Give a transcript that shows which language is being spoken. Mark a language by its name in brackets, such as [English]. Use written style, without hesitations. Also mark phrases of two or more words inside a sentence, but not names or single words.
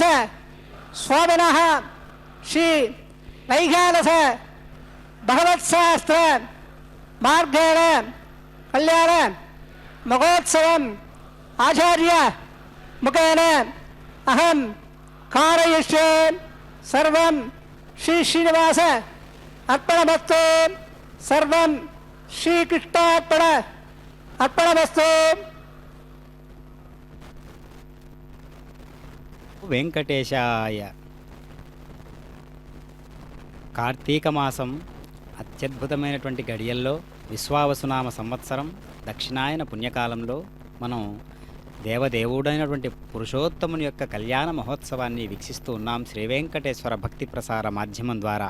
[Sanskrit] स्वामिनः श्री वैज्ञानस भगवत्शास्त्र मार्गेण कल्याण महोत्सवम् आचार्य मुखेन अहं कारयिष्ये सर्वं श्री श्रीनिवास अर्पणमस्तु सर्वं श्रीकृष्णार्पण अर्पणमस्तु। [Telugu] వెంకటేశాయ. కార్తీక మాసం అత్యద్భుతమైనటువంటి గడియల్లో విశ్వావసునామ సంవత్సరం దక్షిణాయన పుణ్యకాలంలో మనం దేవదేవుడైనటువంటి పురుషోత్తముని యొక్క కళ్యాణ మహోత్సవాన్ని వీక్షిస్తూ ఉన్నాం శ్రీ వెంకటేశ్వర భక్తి ప్రసార మాధ్యమం ద్వారా.